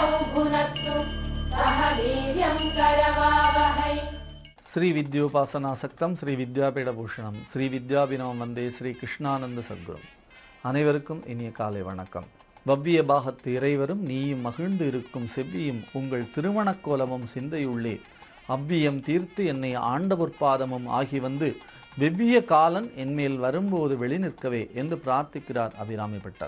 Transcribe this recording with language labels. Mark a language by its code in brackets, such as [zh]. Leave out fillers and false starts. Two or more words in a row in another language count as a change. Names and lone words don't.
[sa] भुनक्तु सह वीर्यं करवावहै। श्री विद्योपासनासक्तम श्री विद्यापीठभूषणம் श्री विद्याभिनवं वन्दे श्री कृष्णानन्द सद्गुरु. [ta] அனைவருக்கும் இனிய காலை வணக்கம். வவ்விய பாகத்து இறைவரும் நீயும் மகிழ்ந்து இருக்கும் செவ்வியும் உங்கள் திருமணக் கோலமும் சிந்தையுள்ளே அவ்வியம் தீர்த்து என்னை ஆண்டவொற்பாதமும் ஆகி வந்து வெவ்விய காலன் என்மேல் வரும்போது வெளி நிற்கவே என்று பிரார்த்திக்கிறார் அபிராமி பட்டர்.